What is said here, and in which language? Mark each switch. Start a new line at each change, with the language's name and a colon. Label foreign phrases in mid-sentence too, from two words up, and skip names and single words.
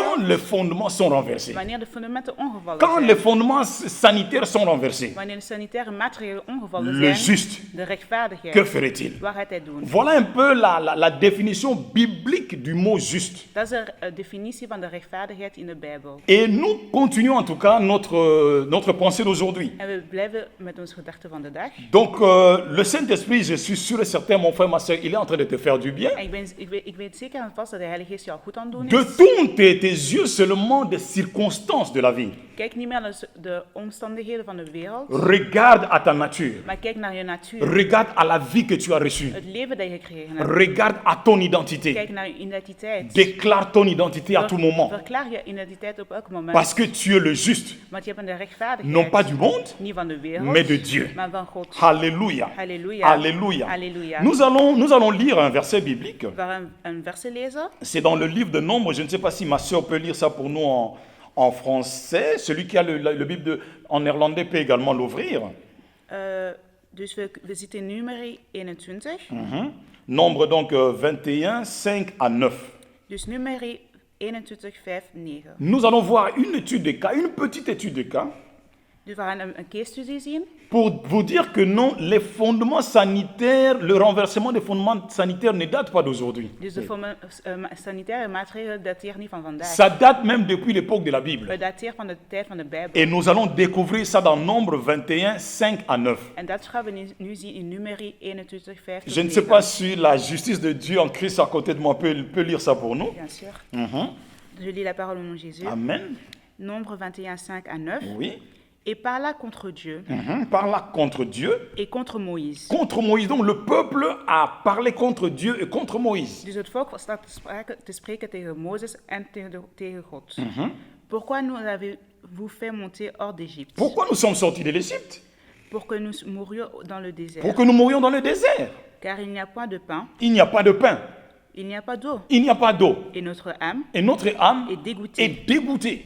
French: quand les fondements sont renversés,
Dutch: Wanneer de fundamenten ongevallen
French: quand
Dutch: zijn.
French: les fondements sanitaires sont renversés.
Dutch: Wanneer de sanitaire maatregelen ongevallen
French: Le
Dutch: zijn.
French: juste,
Dutch: De rechtvaardigheid.
French: que ferait-il?
Dutch: Wat gaat hij doen?
French: Voilà un peu la définition biblique du mot juste.
Dutch: Dat is de definitie van de rechtvaardigheid in de Bijbel.
French: Et nous continuons en tout cas notre pensée d'aujourd'hui.
Dutch: En we blijven met onze gedachten van de dag.
French: Donc le Saint-Esprit, je suis sûr et certain, mon frère, ma soeur, il est en train de te faire du bien.
Dutch: En ik weet zeker en vast dat de Heilige Geest jou goed aan het doen
French: De
Dutch: is.
French: tourne tes yeux seulement des circonstances de la vie.
Dutch: Kijk niet meer naar de omstandigheden van de wereld,
French: Regarde à ta nature.
Dutch: maar kijk naar je natuur.
French: Regarde à la vie que tu as reçue.
Dutch: Het leven dat je gekregen hebt.
French: Regarde à ton identité.
Dutch: Kijk naar je identiteit.
French: Déclare ton identité à tout moment.
Dutch: Verklaar je identiteit op elk moment.
French: Parce que tu es le juste,
Dutch: Want je bent de rechtvaardigheid.
French: non pas du monde,
Dutch: Niet van de wereld,
French: mais de Dieu.
Dutch: maar van God.
French: Alléluia. Alléluia. Alléluia. Alléluia. Nous allons lire un verset biblique.
Dutch: We gaan een verset lezen.
French: C'est dans le livre de Nombres. Je ne sais pas si ma soeur peut lire ça pour nous en français. Celui qui a le Bible en néerlandais peut également l'ouvrir.
Dutch: Dus we zitten in Numeri 21.
French: Nombre donc 21, 5 à 9.
Dutch: Dus Numeri 21, 5, 9.
French: Nous allons voir une étude de cas, une petite étude de cas,
Dutch: Dus we gaan een case studie zien.
French: pour vous dire que non, les fondements sanitaires, le renversement des fondements sanitaires ne date pas d'aujourd'hui.
Dutch: Dus de sanitaire maatregelen dateren niet van vandaag.
French: Ça date même depuis l'époque de la Bible.
Dutch: Het dateert van de tijd van de Bijbel.
French: Et nous allons découvrir ça dans Nombre 21, 5 à 9.
Dutch: En dat gaan we nu zien in Numeri 21, 5 tot
French: Je ne sais
Dutch: 9.
French: pas si la justice de Dieu en Christ à côté de moi peut lire ça pour nous. Bien sûr. Mhm. Je lis la parole au nom de Jésus. Amen. Nombre 21, 5 à 9. Oui. Et parla contre Dieu Par là contre Dieu, et contre Moïse. contre Moïse. Donc le peuple a parlé contre Dieu et contre Moïse. Dus het volk staat te spreken tegen Mozes en tegen God. Pourquoi nous avez-vous fait monter hors d'Égypte? Pourquoi nous sommes sortis de l'Égypte? Pour que nous mourions dans le désert. Pour que nous mourions dans le désert. Car il n'y a point de pain, Il n'y a pas de pain, il n'y a pas d'eau. il n'y a pas d'eau. Et notre âme Et notre âme est dégoûtée est dégoûtée.